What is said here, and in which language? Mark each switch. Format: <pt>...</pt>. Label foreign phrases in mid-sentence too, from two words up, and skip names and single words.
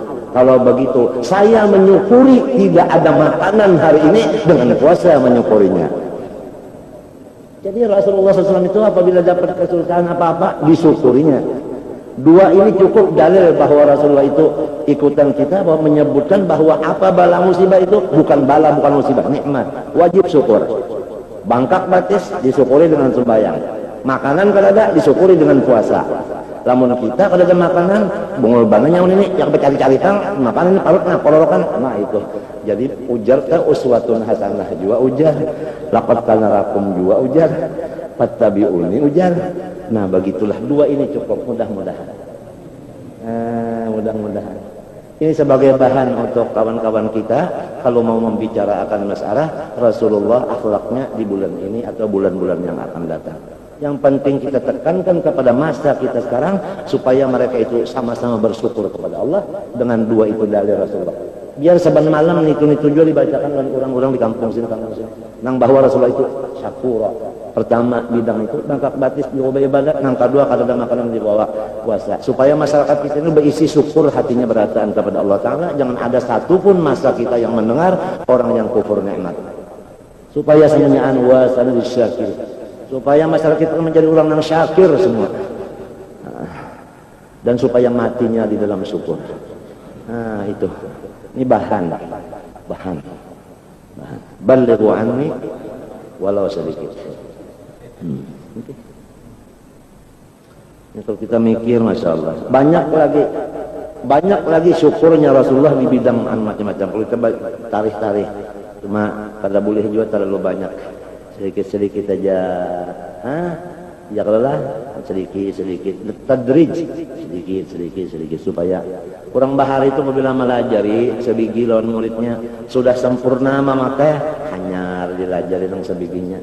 <id>Kalau begitu saya menyukuri tidak ada makanan hari ini dengan puasa menyukurinya. Jadi Rasulullah SAW itu apabila dapat kesulitan apa-apa disyukurinya. Dua ini cukup dalil bahwa Rasulullah itu ikutan kita, bahwa menyebutkan bahwa apa bala musibah itu bukan bala, bukan musibah, nikmat. Wajib syukur. Bangkak batis disyukuri dengan sembahyang. Makanan kalau ada disyukuri dengan puasa. Lamun kita kalau ada makanan,</id> <bjn>bungul bananya</bjn> <id>ini yang bercari-cari tang, makanan ini parut nah, polorokan, nah itu. Jadi ujar ta</id> <ar>أسوة حسنة</ar> <id>juga ujar.</id> <ar>لقد كان لكم</ar> <id>juga ujar. Fattabi'uni ujar. Nah begitulah, dua ini cukup, mudah-mudahan. Mudah-mudahan. Ini sebagai bahan untuk kawan-kawan kita kalau mau membicarakan masalah Rasulullah akhlaknya di bulan ini atau bulan-bulan yang akan datang. Yang penting kita tekankan kepada masa kita sekarang supaya mereka itu sama-sama bersyukur kepada Allah dengan dua itu dalil Rasulullah. Biar saban malam itu juga dibacakan oleh orang-orang di kampung sini. Nang bahwa Rasulullah itu syakura. Pertama bidang itu bangkak batis diubah ibadat, nang kedua kada ada makanan dibawa puasa. Supaya masyarakat kita ini berisi syukur, hatinya berataan kepada Allah Ta'ala. Jangan ada satupun masa kita yang mendengar orang yang kufur nikmat. Supaya semuanya anwasan disyakir. Supaya masyarakat kita menjadi orang yang syakir semua. Dan supaya matinya di dalam syukur. Nah itu. Ini bahan.</id> <ar>بلغوا عني</ar> <id>walau sedikit. Okay. Ya, kalau kita mikir,</id> <ar>ما شاء الله,</ar> <id>banyak lagi syukurnya Rasulullah di bidang macam-macam. Kalau kita tarikh, cuma kada boleh juga terlalu banyak, sedikit aja. Ya kalau lah sedikit tadrij, sedikit supaya kurang bahar itu apabila melajari sebiji lawan muridnya sudah sempurna maka hanyar dilajari dengan sebiginya.</id>